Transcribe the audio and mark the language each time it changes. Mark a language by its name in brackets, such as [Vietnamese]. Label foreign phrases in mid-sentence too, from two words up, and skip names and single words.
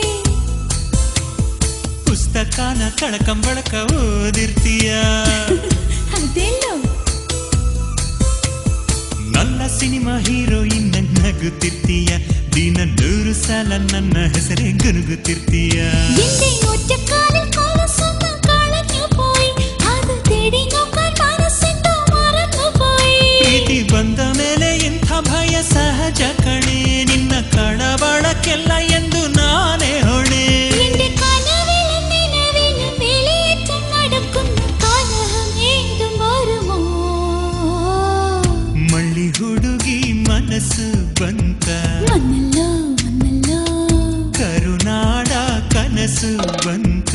[Kannada] ಪುಸ್ತಕನ ಕಳಕಂಬಳಕ ಓದಿರ್ತೀಯ ಅದೆಲ್ಲೋ ನನ್ನ ಸಿನಿಮಾ ಹೀರೋಯಿನ್ ನಗುತ್ತಿರ್ತೀಯ ದಿನ 100 ಸಲ ನನ್ನ ಹೆಸರೇ ಗುನುಗುತ್ತಿರ್ತೀಯ [Malayalam] എന്റെ ഒറ്റക്കാലിൽ കൊലസൊന്ന കളഞ്ഞു പോയി അത് തേടി നോക്കാൻ മനസ്സെന്തോ മറന്നു പോയി [Kannada] ಪ್ರೀತಿ ಬಂದ ಮೇಲೆ ಇಂಥ ಭಯ ಸಹಜ ಕಣೆ ನಿನ್ನ ಕಳವಳಕ್ಕೆಲ್ಲ ಎಂದು ನಾನೇ ಹೊಣೆ [Malayalam] എന്റെ കനവിലും നിലവിലും വേലിയേറ്റം നടക്കുന്ന കലഹം ഏതും വരുമോ [Kannada] ಮಳ್ಳಿ ಹುಡುಗಿ ಮನಸ್ಸು ಬಂತ [Malayalam] വന്നല്ലോ വന്നല്ലോ [Kannada] ಕರುನಾಡ ಕನಸು ಬಂತ